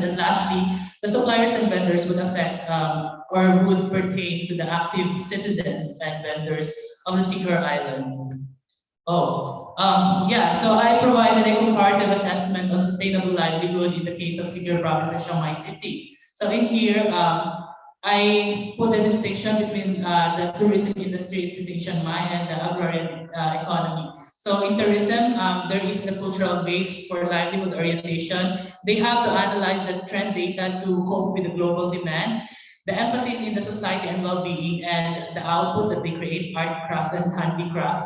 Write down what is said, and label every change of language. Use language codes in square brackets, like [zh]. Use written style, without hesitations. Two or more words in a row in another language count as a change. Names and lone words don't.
[en] And lastly, the suppliers and vendors would affect or would pertain to the active citizens and vendors of the Siquijor Island. Yeah, so I provided a comparative assessment on sustainable livelihood in the case of Siquijor Province and Chiang Mai City. So in here, I put a distinction between the tourism industry in Chiang Mai and the agrarian economy. So in tourism, there is the cultural base for livelihood orientation. They have to analyze the trend data to cope with the global demand, the emphasis in the society and well-being, and the output that they create, art, crafts, and handicrafts.